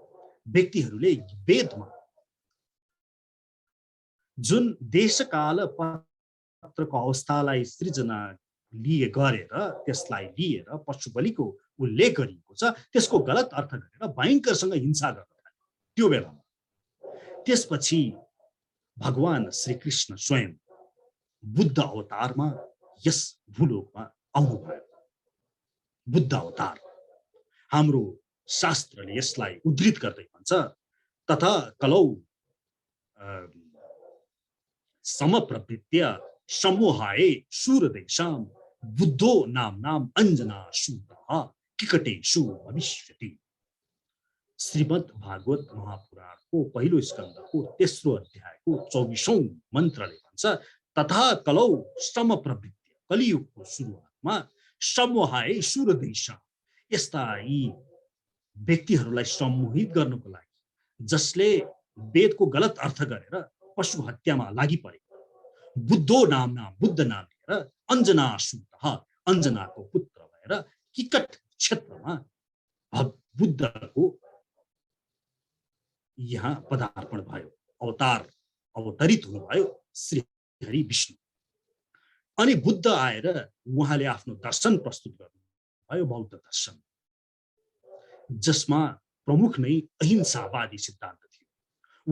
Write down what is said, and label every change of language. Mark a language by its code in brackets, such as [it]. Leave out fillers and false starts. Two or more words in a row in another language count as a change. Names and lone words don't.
[ne] व्यक्तिहरूले वेदमा जुन देशकाल पत्रको अवस्थालाई सृजना गरेर त्यसलाई लिएर पशु बलिको उल्लेख गरिएको छ, त्यसको गलत अर्थ गरेर भयंकरसँग हिंसा गर्न थाले त्यो बेलामा। त्यसपछि भगवान श्री कृष्ण स्वयं बुद्ध अवतारमा यस भूलोकमा आउनुभयो। बुद्ध अवतार हाम्रो शास्त्रले यसलाई उद्धृत गर्दै भन्छ, [sa] तथा कलौ समप्रवृत्य समोहाय शूरदेशाम बुद्धो नाम अंजना शूरः किकटेषु भविष्यति। [ne] श्रीमद् भागवत महापुराणको पहिलो स्कन्धको तेस्रो अध्यायको 24औं मन्त्रले भन्छ, [sa] तथा कलौ समप्रवृत्य [ne] कलियुगको सुरुवातमा [sa] समोहाय शूरदेशा [ne] यस्ता यी व्यक्तिहरूलाई सम्मोहित गर्नको लागि जसले वेदको गलत अर्थ गरेर पशु हत्यामा लागि परे, [sa] बुद्धो नाम [ne] बुद्ध नाम लिएर [sa] अंजना शूरः [ne] अंजनाको पुत्र भएर किकट क्षेत्रमा बुद्धको यहाँ पदार्पण भयो, अवतरित हुनुभयो श्री हरि विष्णु। अनि बुद्ध आएर उहाँले आफ्नो दर्शन प्रस्तुत गर्नुभयो, बौद्ध दर्शन, जसमा प्रमुख नै अहिंसावादी सिद्धान्त थियो।